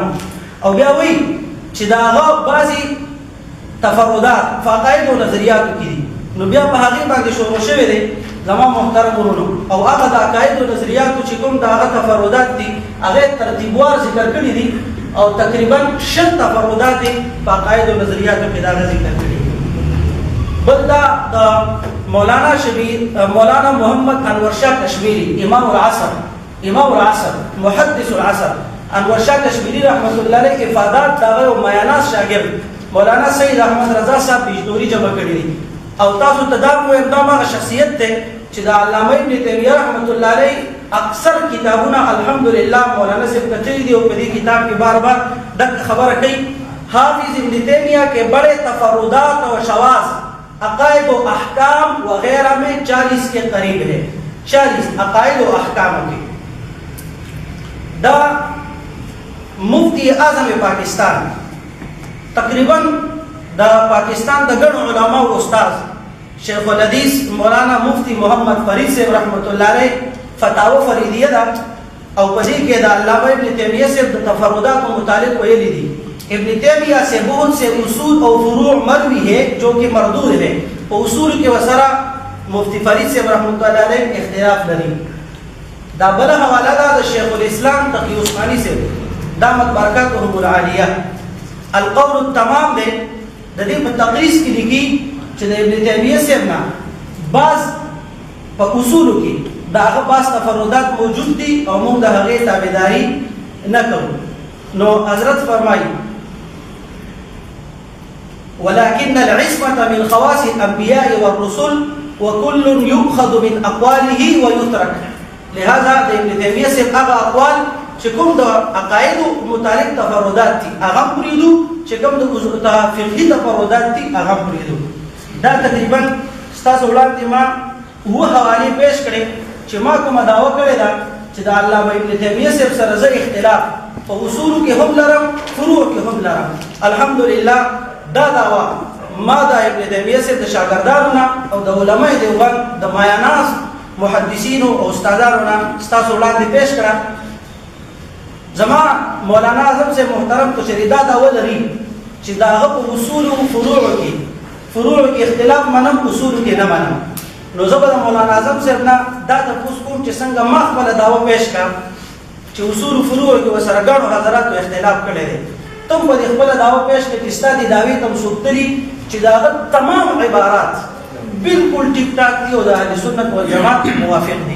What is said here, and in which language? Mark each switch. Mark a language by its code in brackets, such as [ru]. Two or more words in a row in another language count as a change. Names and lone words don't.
[ps] او بیا وایي چې د هغه بعضې تفردات په عقایدو او نظریاتو کې دي، نو بیا په هغې باندې شروع شوی دی زما محترم ورونو، او هغه د عقایدو او نظریاتو چې کوم د هغه تفردات دي هغه ترتیبوار ذکر کړي دي، او تقریبا 6 تفردات دي په عقایدو او نظریاتو کې دا ذکر کړي. بل دا د مولانا محمد انور شاه کشمیری [ar] امام العصر محدث العصر [ps] انور شاه کشمیری [ar] رحمت الله علیه [ps] افادات دغه میاناز شاګرد مولانا سید احمد رضا صاحب بجنوري جمع کړي دي، او تاسو ته دا وایم دا هغه شخصیت دی چې د علامه ابن تیمیه [ar] رحمت الله علیه [ps] اکثر کتابونه الحمدلله مولانا صاحب کتلي دي، او په دې کتاب کې بار بار دغه خبره کوي [ur] حافظ ابن تیمیہ کے بڑے تفردات و شواذ عقائد و احکام وغیرہ میں 40 کے قریب ہے، 40 عقائد و احکام کے. [ps] دا مفتی اعظم پاکستان تقریبا دا پاکستان دا ګڼو علماء او استاد شیخ الحدیث مولانا مفتی محمد فرید صاحب [ar] رحمت الله علیه [ps] فتاوی فریدیه دا او په دې کې دا علامه ابن تیمیہ صاحب د تفردات متعلق ویلي دي. [ur] ابن تیمیہ سے بہت سے اصول اور فروع مروی ہے جو کہ مردود ہے، اصول کے وسرا مفتی فرید سے [ar] رحمۃ اللہ علیہ [ur] اختلاف لري. [ps] دا بل حوالہ دا شیخ الاسلام تقی عثمانی سے [ar] دامت برکاتهم العالیہ القول التمام [ps] دے د دې په تقریض کې لیکي چې د ابن تیمیہ سے نه بعض په اصول کې دا هغه بعض تفردات موجود دي او موږ د هغې تابعداري نه کوو. نو حضرت فرمایي [ar] ولكن العصمة من خواص الأنبياء والرسل وكل يؤخذ من أقواله ويترك. [ps] لهذا ابن تيمية سے هغه اقوال چې کوم د عقایدو متعلق تفردات دي هغه پرېږدو، چې کوم د فقهي تفردات دي هغه پرېږدو. دا تقریبا ستاسو وړاندې ما 9 حوالې پیش کړې چې ما کومه دعوه کړې ده چې د علامه ابن تیمیه صاحب سره زه اختلاف په اصولو کې هم لرم، فروع کې هم لرم. الحمدلله دا دعوا ما د ابن تیمیه صاحب د شاګردانو نه او د علماء دیوبند د مایاناز محدثینو او استادانو نه ستاسو وړاندې پیش کړه. زما مولانا اعظم سے محترم کو شریدا دعوه لري چې د هغه په اصولو او فروعو کې اختلاف منم، اصولو کې نه منم. نو زه به د مولانا اعظم صاحب نه دا تپوس کوم چې څنګه ما خپله دعوه پیش کړه چې اصول و فروعو کې ورسره ګڼو حضراتو اختلاف کړی دی، تم به دې خپله دعوه پیش کړې چې ستا دې دعوې ته څوک تلي چې د هغه تمام عبارات بالکل ټیک ټاک دي او د اهل سنت والجماعت موافق دي.